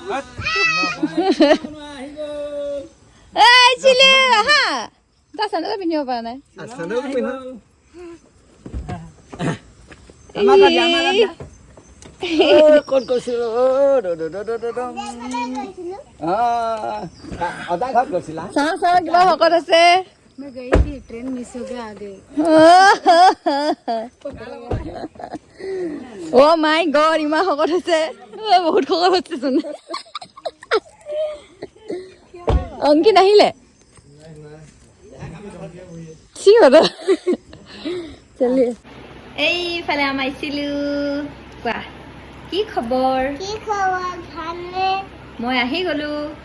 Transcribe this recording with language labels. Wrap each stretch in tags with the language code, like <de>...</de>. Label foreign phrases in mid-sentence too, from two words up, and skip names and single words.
<as>আহা তাৰ চেণ্ডেল পিন্ধিব পৰা নাই। ক'ত গৈছিলো? চাওঁ চাওঁ কিবা শকত আছে।</as> <hi>ट्रेन मिस हो गया आगे।</hi> <en>oh my god</en> <as>ইমান শকত হৈছে, বহুত শকত হৈছে চোন। অংকি নাহিলে এইফালে আমাৰ আহিছিলো। কোৱা কি খবৰ? মই আহি গলো।</as>